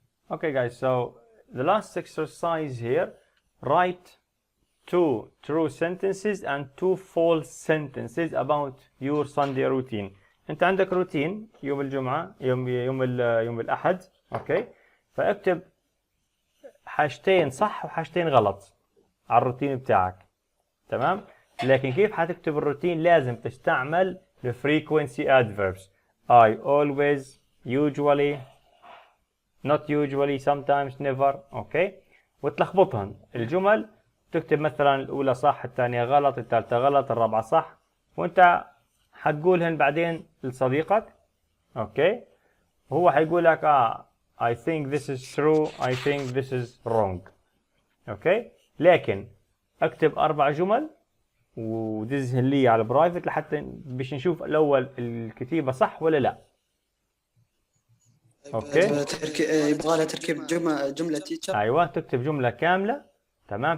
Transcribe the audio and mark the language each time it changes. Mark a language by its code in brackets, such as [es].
[en] Okay guys, so the last exercise here, write 2 true sentences and 2 false sentences about your Sunday routine. [ar] انت عندك روتين يوم الجمعة، يوم الأحد. اوكي. فاكتب حاجتين صح وحاجتين غلط على الروتين بتاعك. تمام. لكن كيف حتكتب الروتين؟ لازم تستعمل [en] the frequency adverbs. I always, usually, not usually, sometimes, never. [ar] اوكي. وتلخبطهن الجمل، تكتب مثلا الأولى صح، الثانية غلط، الثالثة غلط، الرابعة صح، وانت حتقولهن بعدين لصديقك. اوكي. وهو حيقول لك [en] I think this is true, I think this is wrong. [ar] اوكي. لكن اكتب 4 جمل ودزهن لي على البرايفت لحتى باش نشوف الاول الكتيبة صح ولا لا. اوكي. يبغى لها تركيب جملة تيتشر. ايوه، تكتب جملة كاملة. تمام.